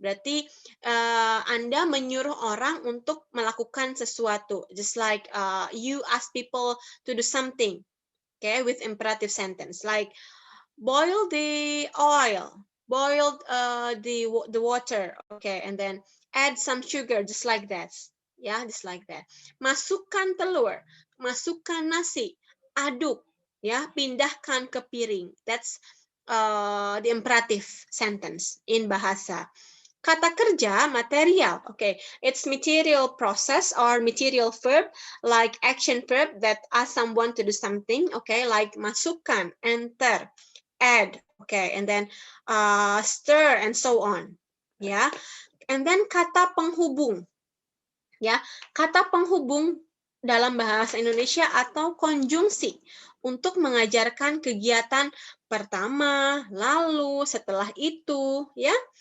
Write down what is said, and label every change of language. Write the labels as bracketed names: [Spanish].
[Indonesian] Berarti Anda menyuruh orang untuk melakukan sesuatu. [English] Just like you ask people to do something, okay, with imperative sentence. Like, boil the oil, boil the water, okay, and then add some sugar, just like that. Yeah, just like that. [Indonesian] Masukkan telur, masukkan nasi, aduk, ya, pindahkan ke piring. [English] That's the imperative sentence in bahasa. [Indonesian] Kata kerja, [English] material. Okay, it's material process or material verb, like action verb that ask someone to do something. Okay, like masukkan, enter, add. Okay, and then stir and so on. Yeah, and then kata penghubung. [Indonesian] Ya, kata penghubung dalam bahasa Indonesia atau konjungsi untuk mengajarkan kegiatan pertama, lalu, setelah itu, ya.